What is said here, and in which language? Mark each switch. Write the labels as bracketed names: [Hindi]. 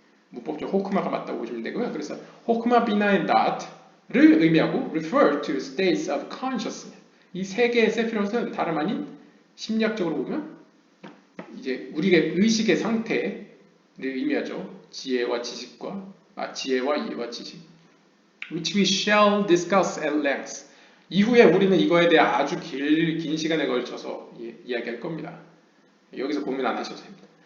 [Korean] 문법적 호크마가 맞다고 보시면 되고요. 그래서 호크마 비나인 닷를 의미하고 [English] refer to states of consciousness. [Korean] 이 세 개의 세피롯은 다름 아닌 심리학적으로 보면 이제 우리의 의식의 상태를 의미하죠. 지혜와 이해와 지식. [English] Which we shall discuss at length. [Korean] 이후에 우리는 이거에 대해 아주 긴 시간에 걸쳐서 이야기할 겁니다. 여기서 고민 안 하셔도 됩니다.